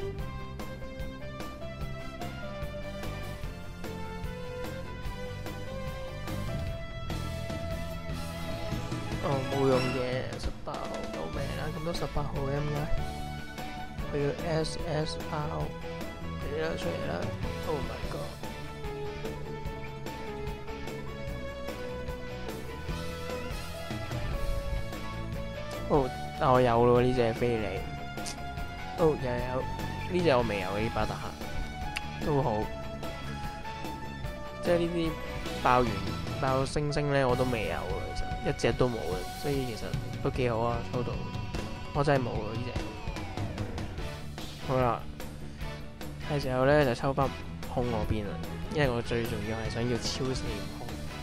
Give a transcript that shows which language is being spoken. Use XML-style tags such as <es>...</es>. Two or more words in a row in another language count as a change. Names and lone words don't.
<yue>冇用嘅，18號救命啦！咁多18號嘅點解？我要 SSR 嚟啦，出嚟啦 ！</yue> <en>Oh my god！</en> <yue>但我有咯呢隻飛利。哦，又有呢隻我未有嘅呢把特克都好，即係呢啲爆星星咧我都未有嘅，其實一隻都冇嘅，所以其實都幾好啊，抽到我真係冇啊呢隻。好啦，係時候咧就抽翻悟空嗰邊啦，因為我最重要係想要超四悟空。</yue>